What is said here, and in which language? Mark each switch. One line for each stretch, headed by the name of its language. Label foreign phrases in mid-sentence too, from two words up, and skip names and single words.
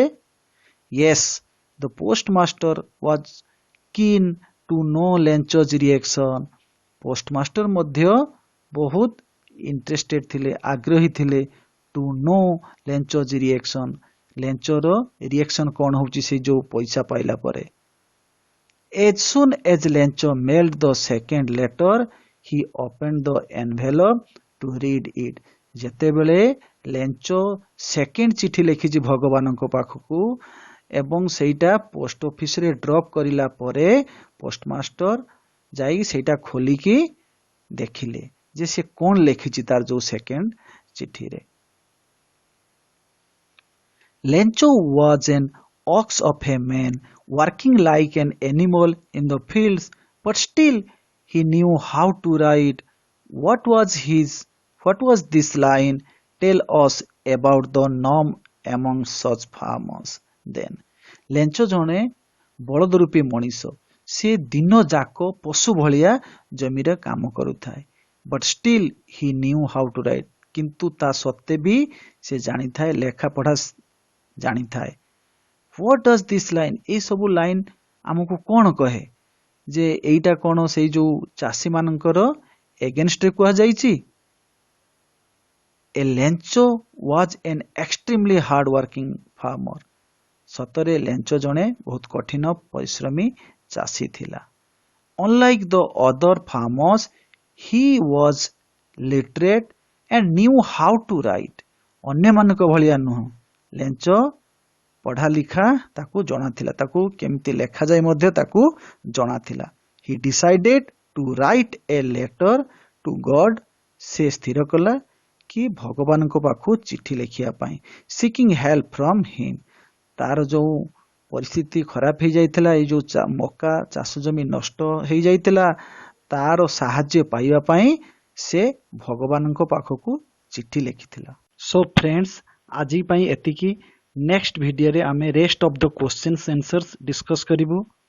English: Yes, the postmaster was keen to know ଲେଞ୍ଚ's reaction।
Odia: ପୋଷ୍ଟମାଷ୍ଟର ମଧ୍ୟ ବହୁତ ଇଣ୍ଟରେଷ୍ଟେଡ ଥିଲେ, ଆଗ୍ରହୀ ଥିଲେ
English: to know Lencho's reaction.
Odia: ଲେଞ୍ଚର ରିଆକ୍ସନ କଣ ହଉଛି ସେ ଯୋଉ ପଇସା ପାଇଲା ପରେ।
English: As soon as Lencho mailed the second letter, he opened the envelope to read it।
Odia: ଯେତେବେଳେ ଲେଞ୍ଚ ସେକେଣ୍ଡ ଚିଠି ଲେଖିଛି ଭଗବାନଙ୍କ ପାଖକୁ ଏବଂ ସେଇଟା ପୋଷ୍ଟ ଅଫିସରେ ଡ୍ରପ୍ କରିଲା ପରେ ପୋଷ୍ଟମାଷ୍ଟର ଯାଇ ସେଇଟା ଖୋଲିକି ଦେଖିଲେ ଯେ ସେ କଣ ଲେଖିଛି ତାର ଯୋଉ ସେକେଣ୍ଡ ଚିଠିରେ।
English: Lencho was an ox of a man, working like an animal in the fields, but still he knew how to write। What was this line tell us about the norm among such farmers then?
Odia: ଲେଞ୍ଚ ଜଣେ ବଳଦ ରୂପୀ ମଣିଷ, ସେ ଦିନ ଯାକ ପଶୁ ଭଳିଆ ଜମିରେ କାମ କରୁଥାଏ।
English: but still he knew how to write,
Odia: କିନ୍ତୁ ତା ସତ୍ତ୍ୱେ ବି ସେ ଜାଣିଥାଏ ଲେଖା ପଢ଼ା ଜାଣିଥାଏ।
English: What does this line?
Odia: ଏଇ ସବୁ ଲାଇନ୍ ଆମକୁ କଣ କହେ ଯେ ଏଇଟା କଣ ସେଇ ଯୋଉ ଚାଷୀ ମାନଙ୍କର ଏଗେନଷ୍ଟରେ କୁହାଯାଇଛି।
English: A Lencho was an extremely hard working farmer।
Odia: ସତରେ ଲେଞ୍ଚ ଜଣେ ବହୁତ କଠିନ ପରିଶ୍ରମୀ ଚାଷୀ ଥିଲା।
English: Unlike the other farmers, he was literate and knew how to write।
Odia: ଅନ୍ୟମାନଙ୍କ ଭଳିଆ ନୁହଁ, ଲେଞ୍ଚ ପଢା ଲେଖା ତାକୁ ଜଣାଥିଲା, ତାକୁ କେମିତି ଲେଖାଯାଏ ମଧ୍ୟ ତାକୁ ଜଣାଥିଲା।
English: He decided to write a letter to God।
Odia: ସେ ସ୍ଥିର କଲା କି ଭଗବାନଙ୍କ ପାଖକୁ ଚିଠି ଲେଖିବା ପାଇଁ।
English: Seeking help from him।
Odia: ତାର ଯୋଉ ପରିସ୍ଥିତି ଖରାପ ହେଇଯାଇଥିଲା, ଏଇ ଯୋଉ ମକା ଚାଷ ଜମି ନଷ୍ଟ ହେଇଯାଇଥିଲା, ତାର ସାହାଯ୍ୟ ପାଇବା ପାଇଁ ସେ ଭଗବାନଙ୍କ ପାଖକୁ ଚିଠି ଲେଖିଥିଲା।
English: so friends,
Odia: ଆଜି ପାଇଁ ଏତିକି। ନେକ୍ସଟ ଭିଡିଓରେ ଆମେ
English: rest of the questions answers discuss
Odia: କରିବୁ।